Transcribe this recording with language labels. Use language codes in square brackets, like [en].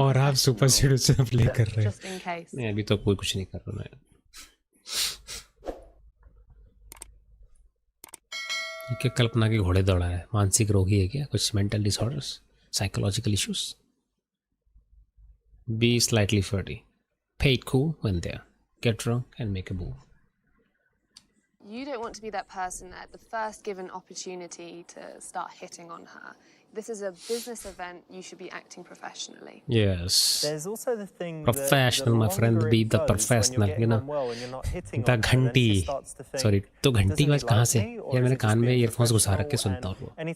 [hi] और आप super सीडूसर play कर रहे [en] Just in case. [hi] हैं. अभी तो कोई कुछ नहीं कर रहा है. ये क्या कल्पना के घोड़े दौड़ा है? मानसिक रोगी है क्या? कुछ mental disorders, psychological issues? [en] Be slightly flirty. Play it cool when there. Get drunk and make a move. You don't want to be that person at the first given opportunity to start hitting on her. This is a business event. You should be acting professionally. Yes. There's also the thing Professional, my friend, be the professional, you know. [hi] The घंटी, sorry, तो घंटी बज कहाँ से? यार मैंने कान में earphones घुसा रखे सुनता हूँ.